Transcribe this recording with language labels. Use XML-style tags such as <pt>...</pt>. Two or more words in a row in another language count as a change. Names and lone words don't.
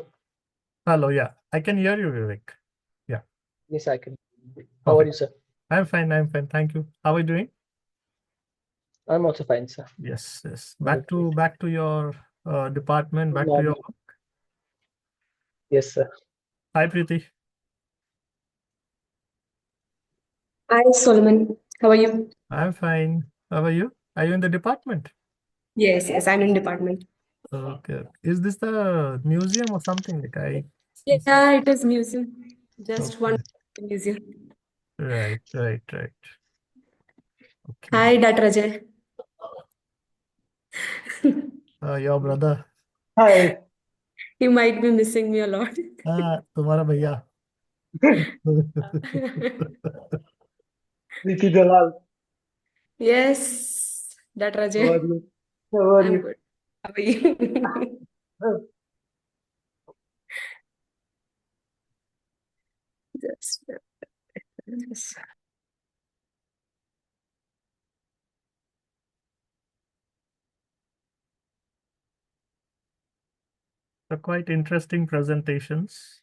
<en>Hello, yeah. I can hear you, Vivek. Yeah, Yes, I can. How are you, perfect. sir? I'm fine. I'm fine. Thank you. How are you doing? I'm also fine, sir. Yes, yes. Doing great. Back to your department, Good back to your morning. work. Yes, sir. Hi, Preeti. Hi, Solomon. How are you? I'm fine. How are you? Are you in the department? Yes, I'm in department. Okay. Is this the museum or something? Like I. Yeah, it is museum. Just one Okay. museum. Right, right, right. Okay. Hi, Dr. Ajay. Your brother. Hi. You might be missing me a lot.</en> <hi>तुम्हारा भैया.</hi> <en>Preeti Dalal. Yes, Dr. How are Ajay. you? How are I'm you? good. How are you? Just, just. Quite interesting presentations.</en>